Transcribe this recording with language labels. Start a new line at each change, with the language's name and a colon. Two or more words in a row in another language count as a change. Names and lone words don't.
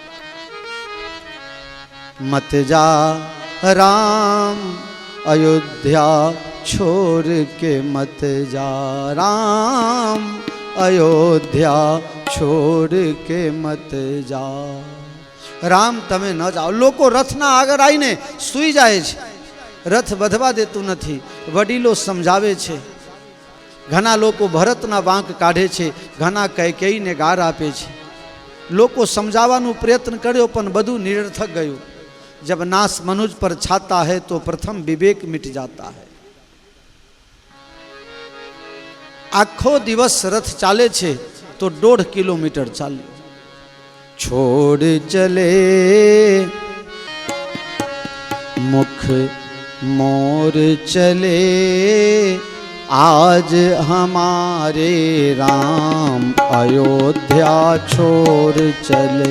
Hindi: मत जा राम अयोध्या छोड़ के मत जा, राम अयोध्या छोड़ के मत जा।
Gujarati: રામ તમે ન જાઓ। લોકો રથના આગળ આવીને સૂઈ જાય છે, રથ વધવા દેતું નથી। વડીલો સમજાવે છે। ઘણા લોકો ભરતના વાંક કાઢે છે, ઘણા કૈકેયીને ગાળ આપે છે। લોકો સમજાવવાનો પ્રયત્ન કર્યો પણ બધું નિરર્થક ગયું।
Hindi: जब नाश मनुज पर छाता है तो प्रथम विवेक मिट जाता है।
Gujarati: આખો દિવસ રથ ચાલે છે તો 1.5 કિલોમીટર ચાલ્યો।
Hindi: छोड़ चले मुख मोर चले, आज हमारे राम अयोध्या छोड़ चले।